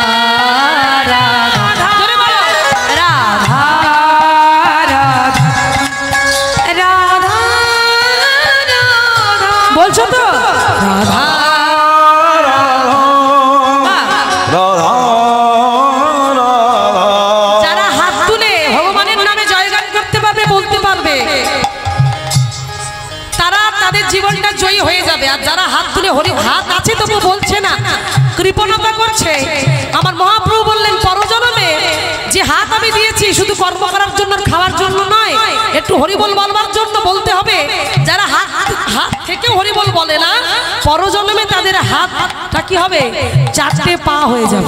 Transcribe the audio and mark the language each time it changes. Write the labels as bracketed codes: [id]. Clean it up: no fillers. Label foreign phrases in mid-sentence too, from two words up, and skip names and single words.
[bn] রাধা জোরে বলো রাধা রাধা রাধা রাধা বলছো তো রাধা যারা হাত তুলে ভগবানের নামে জয়গান করতে পারবে বলতে পারবে তারা তাদের জীবনটা জয়ী হয়ে যাবে আর যারা হাত তুলে হরি হাত আছে তবু বলছে না কৃপণতা করছে আমার মহাপ্রভু বললেন পরজন্মে যে হাত আমি দিয়েছি শুধু কর্ম করার জন্য আর খাওয়ার জন্য নয় একটু হরিবল বলবার জন্য বলতে হবে যারা হাত হাত থেকে হরিবল বলে না পরজন্মে তাদের হাতটা কি হবে, 4টে পা হয়ে যাবে।